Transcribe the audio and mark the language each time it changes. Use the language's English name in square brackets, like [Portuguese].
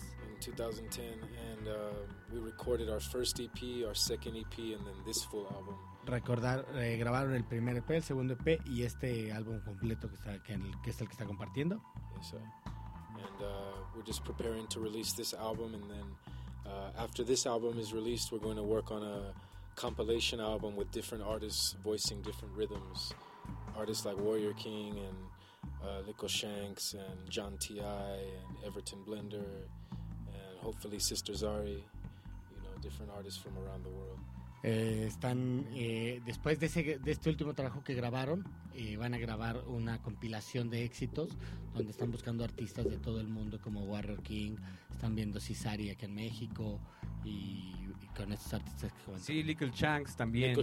[English] In 2010, and we recorded our first EP, our second EP, and then this full album. [Spanish] Grabaron el primer EP, el segundo EP y este álbum completo que está compartiendo. [English] Yes, sir. And we're just preparing to release this album, and then after this album is released, we're going to work on a compilation album with different artists voicing different rhythms, artists like Warrior King and Lico Shanks and John T.I. and Everton Blender and hopefully Sister Zari, you know, different artists from around the world. [Spanish] Después de este último trabajo que grabaron, van a grabar una compilación de éxitos donde están buscando artistas de todo el mundo como Warrior King, están viendo Cesari aquí en México y con estos artistas que comentan. Sí, Little Shanks también.